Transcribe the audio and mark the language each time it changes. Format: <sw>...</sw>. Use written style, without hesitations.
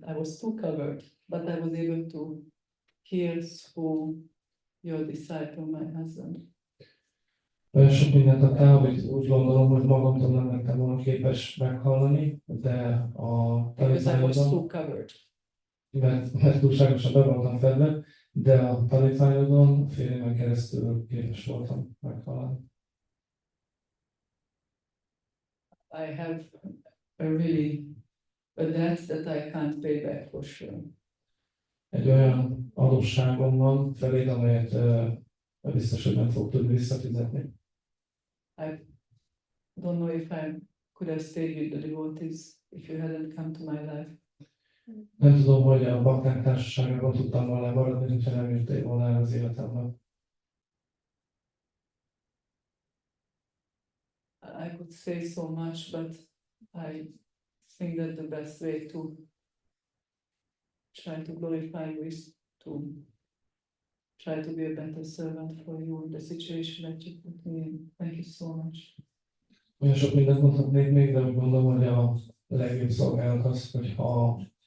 <en>I was too covered, but I was able to hear through your disciple, my husband.</en> <hu>Olyan sok mindent adtál, amit úgy gondolom, hogy magamtól nem lettem volna képes meghallani, de a tanítványodon, mert túlságosan be voltam fedve, de a tanítványodon fél éven keresztül képes voltam meghallani.</hu> <en>I have a debt that I can't pay back for sure.</en> <hu>Egy olyan adósságom van feléd, amelyet biztos, hogy nem fog tudni visszafizetni.</hu> <en>I don't know if I could have stayed with the devotees if you hadn't come to my life.</en> <hu>Nem tudom, hogy a bakták társaságában tudtam volna maradni, hogyha nem jöttél volna el az életemben.</hu> <en>I could say so much, but I think that the best way to try to glorify you is to try to be a better servant for you in the situation that you put me in. Thank you so much.</en> <hu>Olyan sok mindent mondhatnék még, de úgy gondolom, hogy a legjobb szolgálat az, hogyha</hu>